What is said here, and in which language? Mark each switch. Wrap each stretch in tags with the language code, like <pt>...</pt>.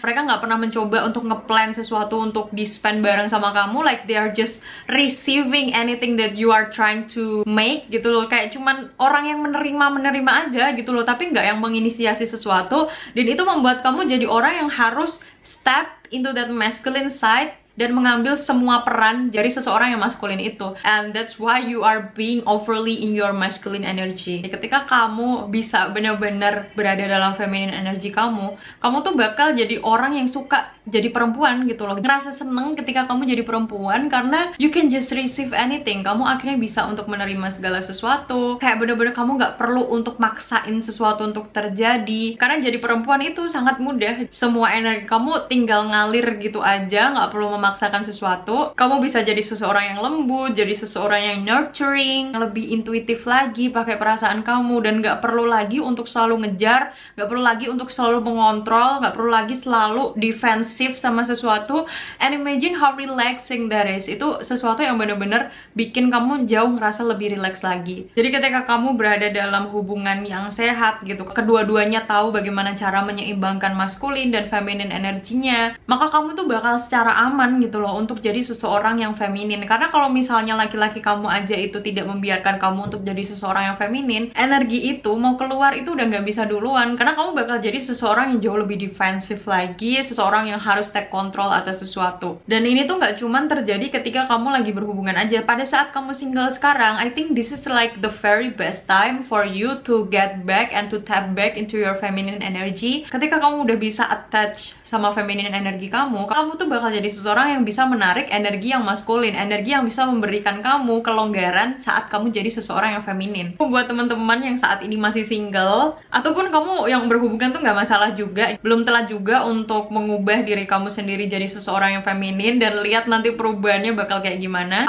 <id>Mereka gak pernah mencoba untuk ngeplan sesuatu untuk di-spend bareng sama kamu,</id> <en>like they are just receiving anything that you are trying to make</en> <id>gitu loh, kayak cuman orang yang menerima aja gitu loh, tapi nggak yang menginisiasi sesuatu. Dan itu membuat kamu jadi orang yang harus</id> <en>step into that masculine side</en> <id>dan mengambil semua peran dari seseorang yang maskulin itu.</id> <en>And that's why you are being overly in your masculine energy.</en> <id>Ketika kamu bisa benar-benar berada dalam feminine energy kamu tuh bakal jadi orang yang suka jadi perempuan gitu loh. Ngerasa seneng ketika kamu jadi perempuan karena</id> <en>you can just receive anything.</en> <id>Kamu akhirnya bisa untuk menerima segala sesuatu. Kayak bener-bener kamu nggak perlu untuk maksain sesuatu untuk terjadi. Karena jadi perempuan itu sangat mudah. Semua energi kamu tinggal ngalir gitu aja, nggak perlu memaksakan sesuatu. Kamu bisa jadi seseorang yang lembut, jadi seseorang yang nurturing, lebih intuitif lagi pakai perasaan kamu, dan nggak perlu lagi untuk selalu ngejar, nggak perlu lagi untuk selalu mengontrol, nggak perlu lagi selalu defensive sama sesuatu.</id> <en>And imagine how relaxing that is.</en> <id>Itu sesuatu yang bener-bener bikin kamu jauh ngerasa lebih relax lagi. Jadi ketika kamu berada dalam hubungan yang sehat gitu, kedua-duanya tahu bagaimana cara menyeimbangkan maskulin dan feminin energinya, maka kamu tuh bakal secara aman gitu loh untuk jadi seseorang yang feminin. Karena kalau misalnya laki-laki kamu aja itu tidak membiarkan kamu untuk jadi seseorang yang feminin, energi itu mau keluar itu udah nggak bisa duluan, karena kamu bakal jadi seseorang yang jauh lebih defensif lagi, seseorang yang harus take control atas sesuatu. Dan ini tuh nggak cuman terjadi ketika kamu lagi berhubungan aja. Pada saat kamu single sekarang,</id> <en>I think this is like the very best time for you to get back and to tap back into your feminine energy.</en> <id>Ketika kamu udah bisa attach sama feminine energi kamu tuh bakal jadi seseorang yang bisa menarik energi yang maskulin, energi yang bisa memberikan kamu kelonggaran saat kamu jadi seseorang yang feminin. Buat teman-teman yang saat ini masih single, ataupun kamu yang berhubungan tuh nggak masalah juga, belum telat juga untuk mengubah diri kamu sendiri jadi seseorang yang feminin dan lihat nanti perubahannya bakal kayak gimana.</id>